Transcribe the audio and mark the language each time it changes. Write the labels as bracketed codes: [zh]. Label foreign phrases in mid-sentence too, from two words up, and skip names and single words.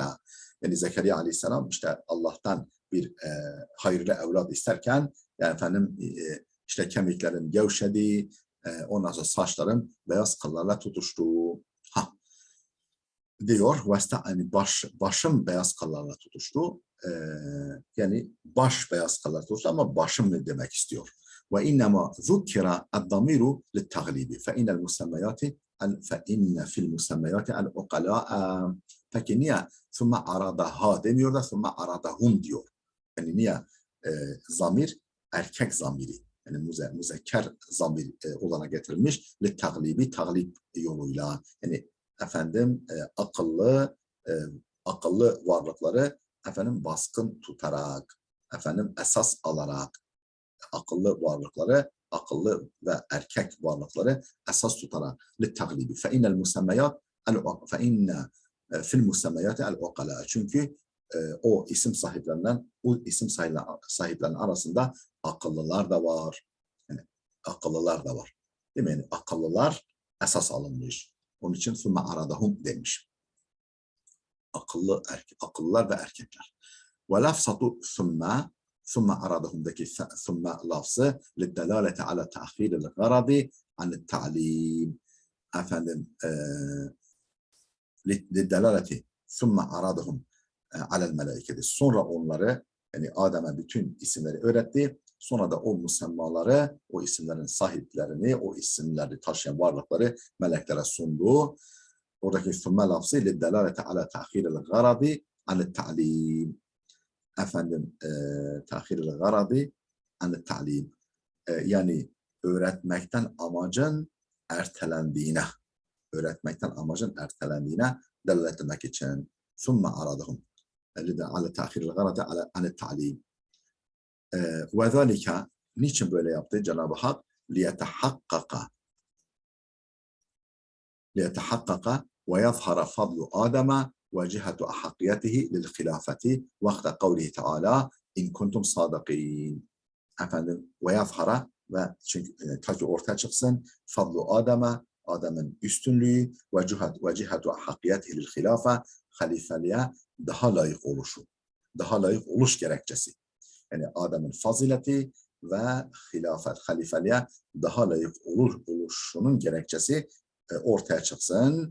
[tr] Yani Zekeriya aleyhisselam işte Allah'tan bir hayırlı evlat isterken, yani işte kemiklerin gevşedi, ondan sonra saçların beyaz kıllarla tutuştu. Diyor, yani başım beyaz kıllarla tutuştu. Yani baş beyaz kıllarla tutuştu ama başım ne demek istiyor? [ar] وإنما ذكر الضمير للتغليب فإن المسميات فإن في المسميات العقلاء. [tr] Peki niye [ar] ثم عرضها [tr] demiyor da [ar] ثم عرضهم [tr] diyor? Yani niye zamir erkek zamiri, yani müzekker zamir olana getirilmiş lit-taglibi, taglib yoluyla, yani akıllı varlıkları baskın tutarak, esas alarak, akıllı ve erkek varlıkları esas tutarak [ar] للتغليب فإن المسميات فإن في المسميات العقلاء, [tr] çünkü o isim sahiplerinin arasında akıllılar da var. Yani akıllılar da var. Değil mi? Yani akıllılar esas alınmış. Onun için [ar] ثم عرضهم [tr] demiş. Akıllılar ve erkekler. [ar] وَلَفْسَةُ ثُمَّ aradahum'daki ثُمَّ lafzı لِلدَّلَالَةِ عَلَى تَأْخِيرِ الْغَرَضِ عَنِ التَّعْلِيمِ. لِلدَّلَالَةِ ثُمَّ aradahum عَلَى الْمَلَائِكَةِ. [tr] Sonra onları, yani Adem'e bütün isimleri öğretti. Sonra da o musemmaları, o isimlerin sahiplerini, o isimleri taşıyan varlıkları meleklere sundu. [ar] Oradaki ثُمَّ lafzı لِلدَّلَالَةِ عَلَى تَأْخِيرِ الْغَرَضِ عَنِ التَّعْلِيمِ. تأخير الغرض عن التعليم, [tr] yani öğretmekten amacın ertelendiğine delalet etmek için [ar] ثم عرضهم على تأخير الغرض عن التعليم. وذلك, [tr] niçin böyle yaptı Cenab-ı Hak? [ar] لِيَتَحَقَّقَ وَيَظْهَرَ فَضْلُ آدَمَ وَجِهَةُ أَحَقِّيَتِهِ لِلْخِلَافَةِ وَقْتَ قَوْلِهِ تَعَالَى اِنْ كُنْتُمْ صَادِقِينَ. وَيَظْهَرَ, [tr] ve çünkü ta ki ortaya çıksın fadlu Adem'in üstünlüğü ve [ar] جهة أحقيته للخلافة, [tr] halifeliğe daha layık oluş gerekçesi. Yani Adem'in fazileti ve halifeliğe daha layık oluşunun gerekçesi ortaya çıksın.